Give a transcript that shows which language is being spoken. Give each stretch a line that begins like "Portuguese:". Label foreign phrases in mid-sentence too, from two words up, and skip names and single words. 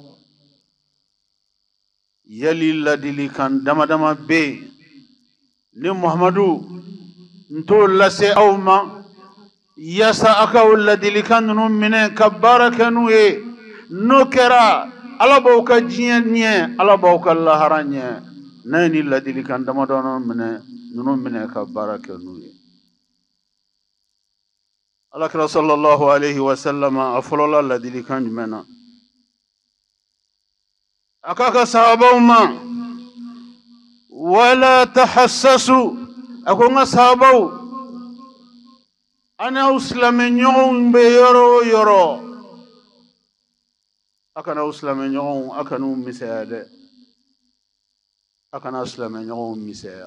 Bambara: yali ladilikan dama dama bɛ yen ni muhamadu n t'o lase aw ma yaasa a ka o ladilikan ninnu minɛ ka baara kɛ n'u ye n'o kɛra ala b'aw ka diɲɛ ɲɛ ala b'aw ka lahara ɲɛ n'a ye ni ladilikan damadɔ ninnu minɛ ka baara kɛ n'u ye Alakira
Arabic: صلى الله عليه وسلم
Bambara: a fɔlɔla ladilikan jumɛn na? A k'a ka sahabaw ma
Arabic: ولا تحسسوا,
Bambara: a ko n ka sahabaw, a n'aw silamɛɲɔgɔnw bɛ yɔrɔ o yɔrɔ, a kana aw silamɛɲɔgɔnw a kan'u misɛya dɛ, a kana silamɛɲɔgɔnw misɛya.